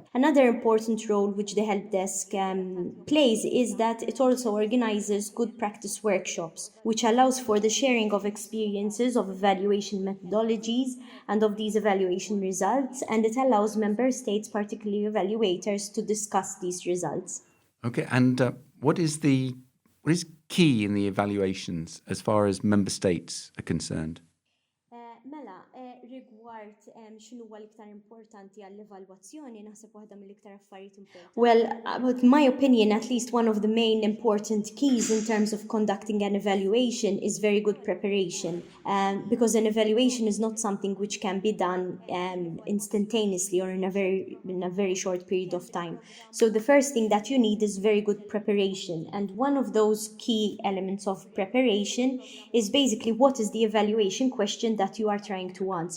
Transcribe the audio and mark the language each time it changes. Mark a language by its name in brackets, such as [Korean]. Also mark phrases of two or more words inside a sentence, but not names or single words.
[English] Another important role which the helpdesk plays is that it also organizes good practice workshops, which allows for the sharing of experiences of evaluation methodologies and of these evaluation results, and it allows member states, particularly evaluators, to discuss these results. Okay, and what is key in the evaluations as far as member states are concerned? [Maltese] Mela, rigward x'inhu huwa l-iktar importanti għall-evalwazzjoni, naħseb waħda mill-iktar affarijiet importanti. [English] Well, in my opinion, at least one of the main important keys in terms of conducting an evaluation is very good preparation, because an evaluation is not something which can be done instantaneously or in a very short period of time. So the first thing that you need is very good preparation, and one of those key elements of preparation is basically what is the evaluation question that you are trying to answer.